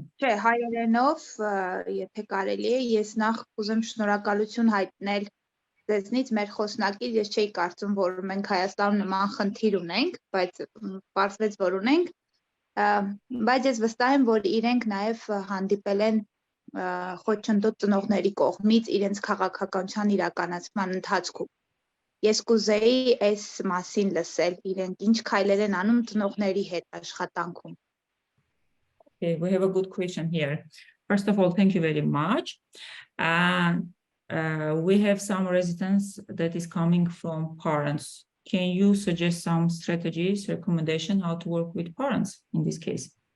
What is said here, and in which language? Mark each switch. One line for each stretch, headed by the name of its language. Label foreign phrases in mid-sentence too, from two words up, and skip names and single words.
Armenian: Չէ, հայերենով, եթե կարելի է, ես նախ կուզեմ շնորհակալություն հայտնել ձեզնից մեր խոսնակից, ես չէի կարծում, որ մենք Հայաստանում նման խնդիր ունենք, բայց պարզվեց, որ ունենք, բայց ես վստահ եմ, որ իրենք նաև հանդիպել են խոչընդոտ ծնողների կողմից իրենց քաղաքականության իրականացման ընթացքում։ Ես կուզեի այս մասին լսել, իրենք ինչ քայլեր են անում ծնողների հետ աշխատանքում։
English: Okay, we have a good question here. First of all, thank you very much. We have some resistance that is coming from parents. Can you suggest some strategies, recommendation how to work with parents in this case?